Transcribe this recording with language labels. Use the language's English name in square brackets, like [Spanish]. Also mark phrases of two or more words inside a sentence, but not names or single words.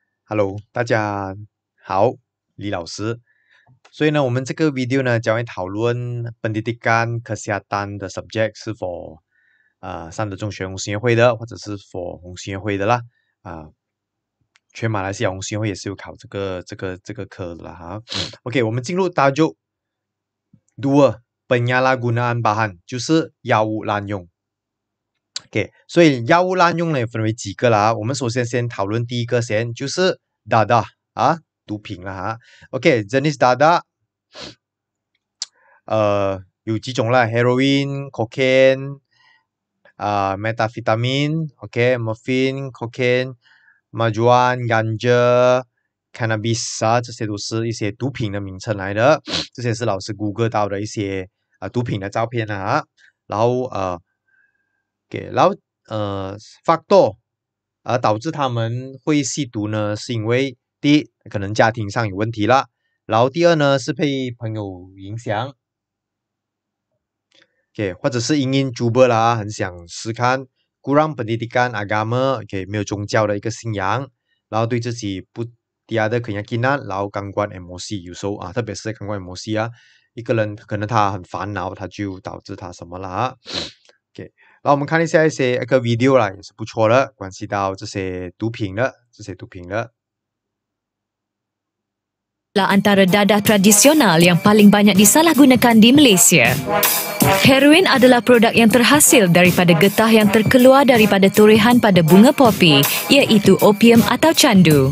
[Chinese] Hello，大家好，李老师。所以呢，我们这个 video 呢，将会讨论 [Malay] pendidikan kesihatan [Chinese] 的 subject 是否上的中学红十月会的，或者是 for 红十月会的啦。全马来西亚红十月会也是有考这个科的啦哈。OK， 我们进入 [Malay] tajuk dua penyalahgunaan bahan， [Chinese] 就是药物滥用。OK， 所以药物滥用呢分为几个啦。我们首先讨论第一个先，就是 dadah 毒品啦哈。OK， [Malay] jenis dadah [Chinese] 有几种啦 ， [English] heroin、cocaine、methamphetamine、morphine、cocaine、majuan、ganja、cannabis [Chinese] 这些都是一些毒品的名称来的。这些是老师 Google 到的一些毒品的照片啦。然后factor 导致他们会吸毒呢，是因为第一可能家庭上有问题啦，然后第二呢是被朋友影响或者是因cuba啦，很想试看 [Malay] kurang pendidikan agama， [Chinese] 没有宗教的一个信仰，然后对自己不 [Malay] tiada keyakinan， [Chinese] 然后 [Malay] gangguan emosi， [Chinese] 有时候特别是 [Malay] gangguan emosi [Chinese] 一个人可能他很烦恼，他就导致他什么啦然后我们看一下一个 video 啦，也是不错的，关系到这些毒品的。 [Malay] Antara dadah tradisional yang paling banyak disalahgunakan di Malaysia. Heroin adalah produk yang terhasil daripada getah yang terkeluar daripada torehan pada bunga popi, iaitu opium atau candu.